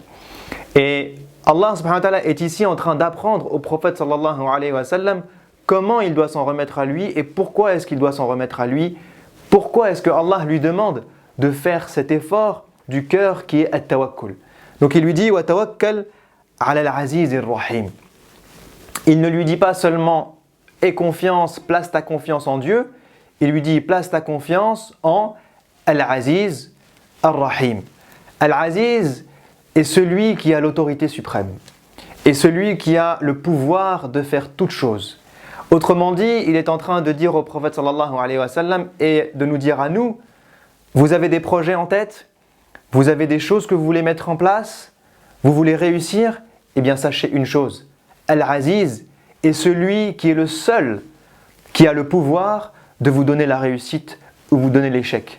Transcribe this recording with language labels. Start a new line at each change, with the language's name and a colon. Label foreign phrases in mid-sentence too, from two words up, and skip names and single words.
French: Et
Arabic: الله سبحانه وتعالى
French: est ici en train d'apprendre au prophète
Arabic: صلى الله عليه وسلم
French: comment il doit s'en remettre à lui et pourquoi est-ce qu'il doit s'en remettre à lui. Pourquoi est-ce que Allah lui demande de faire cet effort du cœur qui est at-tawakkul. Donc il lui dit
Arabic: وتوكل على العزيز الرحيم.
French: Il ne lui dit pas seulement aie confiance, place ta confiance en Dieu, il lui dit place ta confiance en
Arabic: العزيز الرحيم.
French: Al-aziz est celui qui a l'autorité suprême et celui qui a le pouvoir de faire toutes choses. Autrement dit, il est en train de dire au prophète
Arabic: صلى الله عليه وسلم
French: et de nous dire à nous, vous avez des projets en tête, vous avez des choses que vous voulez mettre en place, vous voulez réussir, sachez une chose, Al-Aziz est celui qui est le seul qui a le pouvoir de vous donner la réussite ou vous donner l'échec.